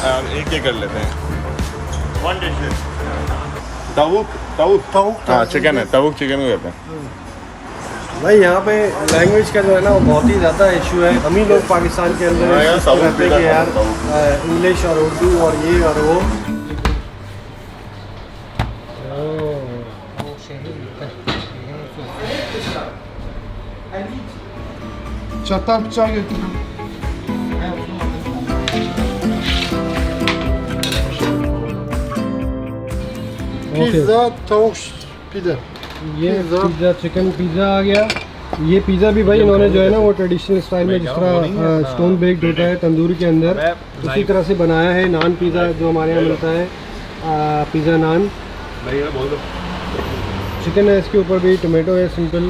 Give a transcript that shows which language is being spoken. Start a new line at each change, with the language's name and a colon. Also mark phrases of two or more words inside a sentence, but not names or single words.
Urdu: ایک کر لیتے ہیں.
English: one dish
Urdu: طاؤق ہاں چکن ہے، طاؤق چکن کو کہتے ہیں بھائی. یہاں پہ لینگویج کا جو ہے نا وہ بہت ہی زیادہ ایشو ہے۔ ہم ہی لوگ پاکستان کے اندر رہتے ہیں کہ یار انگلش اور اردو اور یہ اور وہ.
Turkish: Çatal bıçağı götürün. Pizza, tavuk pide.
Urdu: یہ پیزا چکن پیزا آ گیا۔ یہ پیزا بھی بھائی انہوں نے جو ہے نا وہ
English: traditional style
Urdu: میں، جس طرح
English: stone baked
Urdu: ہوتا ہے تندور کے اندر، اسی طرح سے بنایا ہے. نان پیزا جو ہمارے یہاں ملتا ہے، پیزا نان. چکن ہے اس کے اوپر بھی، ٹماٹو ہے سمپل.